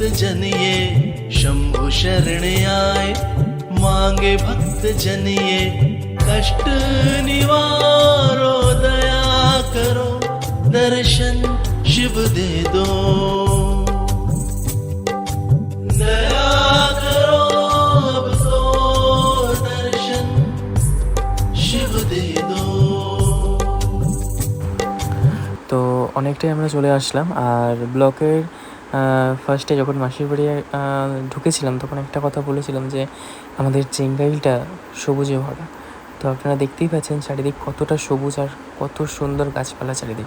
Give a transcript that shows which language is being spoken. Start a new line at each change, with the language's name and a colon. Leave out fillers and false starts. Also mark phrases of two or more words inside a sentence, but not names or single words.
Hindi: जन ये, शंभु शरण आए मांगे भक्त जन ये, कष्ट निवारो दया करो, दर्शन शिव दे दो, दया करो अब तो दर्शन शिव दे दो।
Bangla: তো অনেকটাই আমরা চলে আসলাম। আর ব্লকের ফার্স্টে যখন মাসির বাড়ি ঢুকেছিলাম, তখন একটা কথা বলেছিলাম যে আমাদের চেঙ্গাইলটা সবুজে ভরা। তো আপনারা দেখতেই পাচ্ছেন চারিদিক কতটা সবুজ আর কত সুন্দর গাছপালা চারিদিক।